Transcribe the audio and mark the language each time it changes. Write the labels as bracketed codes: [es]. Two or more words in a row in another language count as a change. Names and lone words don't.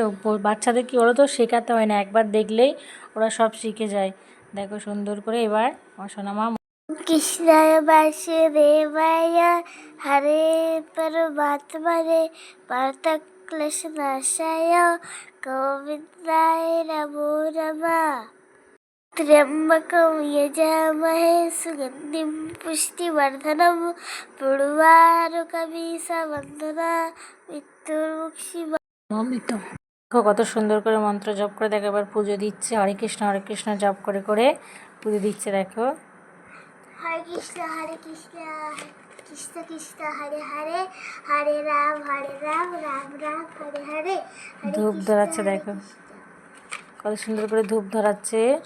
[bn] বাচ্চাদের কি ওরা তো শেখাতে হয় না, একবার দেখলেই ওরা সব শিখে যায়। দেখো সুন্দর করে। এবার আমার সোনামা [sa] কৃষ্ণায় বাসুদেবায় হরে পরমাত্মনে পার্থক্লেশনাশায় গোবিন্দায় নমো নমঃ। त्र्यम्बकं यजामहे सुगन्धिं पुष्टिवर्धनं पूर्वारुकमिषवन्दना मृत्युर्मुक्षिमामृतम्। [bn] দেখো কত সুন্দর করে মন্ত্র জপ করে। দেখো এবার পুজো দিচ্ছে, [sa] হরে কৃষ্ণ [bn] জপ করে করে পুজো দিচ্ছে। দেখো [sa] হরে কৃষ্ণ কৃষ্ণ কৃষ্ণ হরে হরে হরে রাম রাম রাম হরে হরে। [bn] ধূপ ধরাচ্ছে, দেখো কত সুন্দর করে ধূপ ধরাচ্ছে।